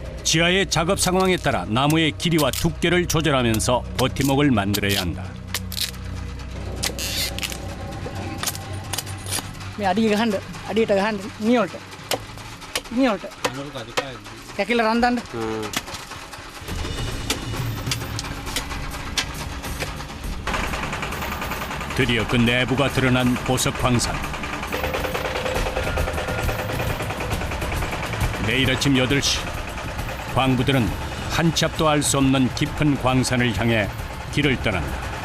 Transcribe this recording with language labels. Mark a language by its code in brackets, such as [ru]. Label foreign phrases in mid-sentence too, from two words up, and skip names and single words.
[ko] 지하의 작업 상황에 따라 나무의 길이와 두께를 조절하면서 버팀목을 만들어야 한다. [si] අඩිය ගහන්න අඩියට ගහන්න නියොල්ට කැකිල රන්දන්න [ko] 드디어 그 내부가 드러난 보석 광산. 내일 아침 8시 광부들은 한 치 앞도 알 수 없는 깊은 광산을 향해 길을 떠난다.